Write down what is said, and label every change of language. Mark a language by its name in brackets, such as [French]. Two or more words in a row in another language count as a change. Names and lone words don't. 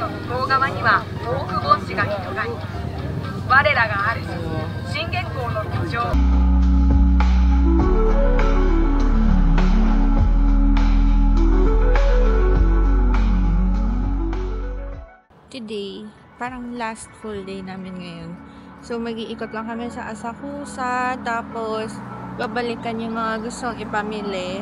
[Japanese] 東側には防空盆地が広がり、我らが主信玄公の居城。 [Filipino] Today, parang last full day namin ngayon. So, mag-iikot lang kami sa Asakusa, tapos babalikan yung mga gustong ipamili.